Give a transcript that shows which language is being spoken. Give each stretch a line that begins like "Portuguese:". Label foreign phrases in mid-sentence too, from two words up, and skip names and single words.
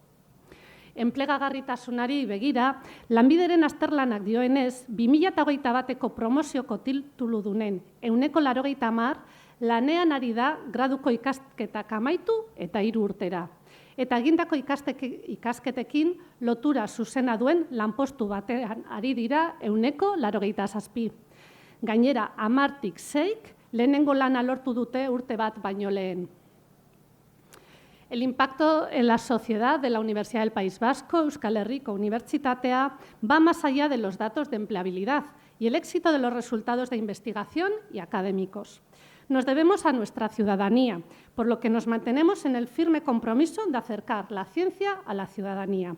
Basque: Enplegagarritasunari begira, Lanbideren azterlanak dioenez, 2021eko promozioko tituludunen 80% lanean ari da graduko ikasketak amaitu eta 3 urtera. Eta egindako ikasketekin lotura zuzena duen lanpostu batean ari dira 87%. Gainera, 10tik 6 lehenengo lana lortu dute urte bat baino lehen.
Spanish: El impacto en la sociedad de la Universidad del País Vasco, Euskal Herriko Unibertsitatea, va más allá de los datos de empleabilidad y el éxito de los resultados de investigación y académicos. Nos debemos a nuestra ciudadanía, por lo que nos mantenemos en el firme compromiso de acercar la ciencia a la ciudadanía.